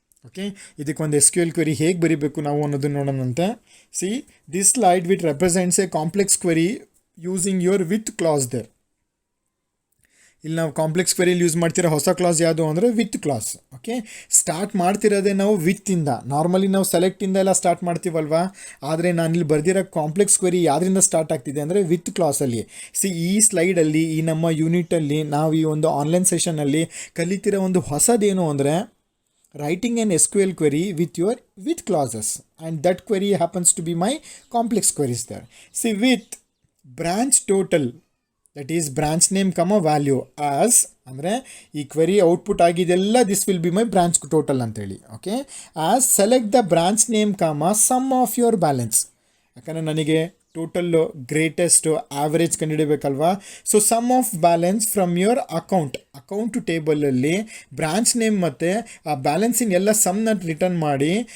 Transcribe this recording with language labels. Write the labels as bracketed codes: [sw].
[kn] Okay, ಇದಕ್ಕೊಂದು SQL query ಹೇಗೆ ಬರೀಬೇಕು ನಾವು ಅನ್ನೋದನ್ನು ನೋಡೋಣಂತೆ. [en] See, this slide which represents a complex query using your with clause there. [kn] ಇಲ್ಲಿ ನಾವು ಕಾಂಪ್ಲೆಕ್ಸ್ ಕ್ವೆರಿಯಲ್ಲಿ ಯೂಸ್ ಮಾಡ್ತಿರೋ ಹೊಸ ಕ್ಲಾಸ್ ಯಾವುದು ಅಂದರೆ ವಿತ್ ಕ್ಲಾಸ್. ಓಕೆ, ಸ್ಟಾರ್ಟ್ ಮಾಡ್ತಿರೋದೇ ನಾವು ವಿತ್ತಿಂದ. ನಾರ್ಮಲಿ ನಾವು ಸೆಲೆಕ್ಟಿಂದ ಎಲ್ಲ ಸ್ಟಾರ್ಟ್ ಮಾಡ್ತೀವಲ್ವಾ, ಆದರೆ ನಾನಿಲ್ಲಿ ಬರೆದಿರೋ ಕಾಂಪ್ಲೆಕ್ಸ್ ಕ್ವೆರಿ ಯಾವುದರಿಂದ ಸ್ಟಾರ್ಟ್ ಆಗ್ತಿದೆ ಅಂದರೆ ವಿತ್ ಕ್ಲಾಸಲ್ಲಿ. ಈ ಸ್ಲೈಡಲ್ಲಿ ಈ ನಮ್ಮ ಯೂನಿಟಲ್ಲಿ ನಾವು ಈ ಒಂದು ಆನ್ಲೈನ್ ಸೆಷನಲ್ಲಿ ಕಲಿತಿರೋ ಒಂದು ಹೊಸದೇನು ಅಂದರೆ [en] writing an SQL query with clauses, and that query happens to be my complex queries there. See, with branch total, that is branch name comma value as [kn] ಅಂದರೆ ಈ query output ಆಗಿದೆಲ್ಲ [en] This will be my branch total ಅಂತೇಳಿ. Okay, as select the branch name comma sum of your balance. [kn] ಯಾಕಂದರೆ ನನಗೆ [en] Total greatest average ಕಂಡುಹಿಡಬೇಕಲ್ವಾ. So sum of balance from your account ಟೇಬಲಲ್ಲಿ branch name [kn] ಮತ್ತು ಆ ಬ್ಯಾಲೆನ್ಸಿನ ಎಲ್ಲ ಸಮ್ನ [en] Return ಮಾಡಿ.